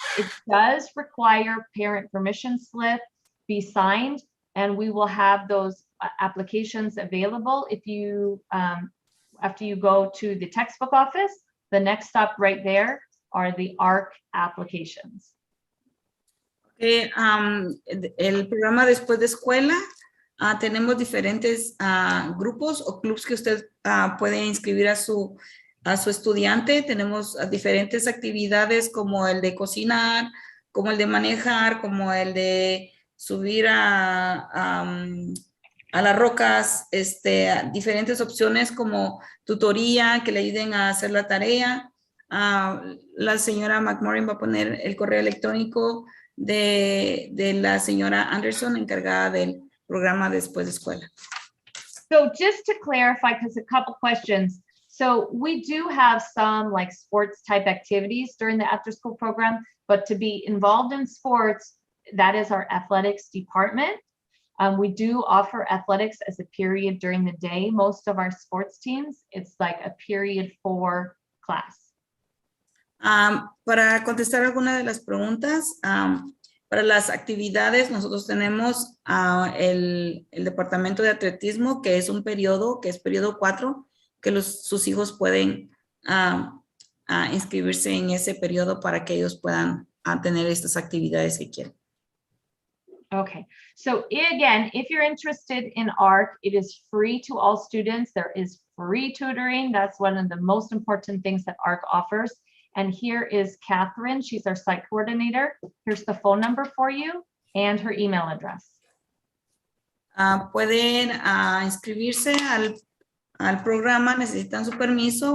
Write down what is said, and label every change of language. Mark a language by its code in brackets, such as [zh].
[en] It does require parent permission slip be signed, and we will have those applications available if you after you go to the textbook office. The next stop right there are the ARC applications. [es] El programa después de escuela, tenemos diferentes grupos o clubs que usted puede inscribir a su estudiante. Tenemos diferentes actividades como el de cocinar, como el de manejar, como el de subir a las rocas, diferentes opciones como tutoría que le ayuden a hacer la tarea. La señora McMurray va a poner el correo electrónico de la señora Anderson, encargada del programa después de escuela. [en] So just to clarify, because a couple questions. So we do have some like sports type activities during the after school program, but to be involved in sports, that is our athletics department. We do offer athletics as a period during the day. Most of our sports teams, it's like a period 4 class. [es] Para contestar alguna de las preguntas, para las actividades, nosotros tenemos el departamento de atletismo, que es un periodo, que es periodo 4, que sus hijos pueden inscribirse en ese periodo para que ellos puedan tener estas actividades que quieren. [en] Okay, so again, if you're interested in ARC, it is free to all students. There is free tutoring. That's one of the most important things that ARC offers. And here is Catherine. She's our site coordinator. Here's the phone number for you and her email address. [es] Pueden inscribirse al programa, necesitan su permiso.